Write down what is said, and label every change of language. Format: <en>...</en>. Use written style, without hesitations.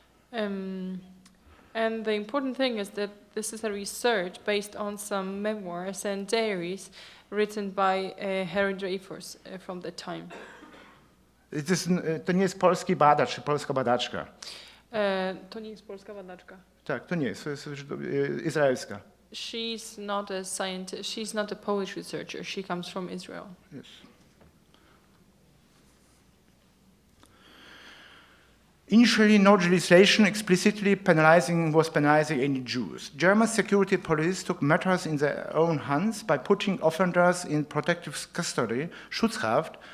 <en>And the important thing is that this is a research based on some memoirs and diaries written by Harry Dreyfus from that time.</en> <pl>To nie jest polski badacz czy polska badaczka. To nie jest polska badaczka. Tak, to nie jest, to jest izraelska.</pl> <en>She's not a scientist. She's not a Polish researcher. She comes from Israel. Yes. Initially, no legislation explicitly penalizing any Jews. German security police took matters in their own hands by putting offenders in protective custody, Schutzhaft.</en>